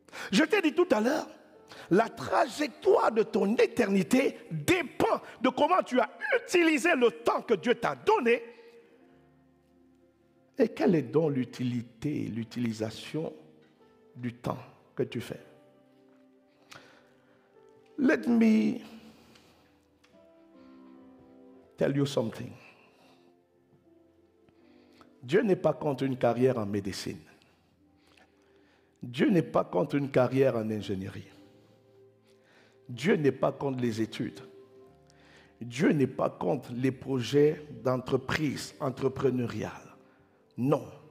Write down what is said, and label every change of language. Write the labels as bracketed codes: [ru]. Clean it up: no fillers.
[fr] Je t'ai dit tout à l'heure, la trajectoire de ton éternité dépend de comment tu as utilisé le temps que Dieu t'a donné. Et quelle est donc l'utilité, l'utilisation du temps que tu fais? [en] Let me tell you something. [fr] Dieu n'est pas contre une carrière en médecine. Dieu n'est pas contre une carrière en ingénierie. Dieu n'est pas contre les études. Dieu n'est pas contre les projets d'entreprise entrepreneuriale. Non.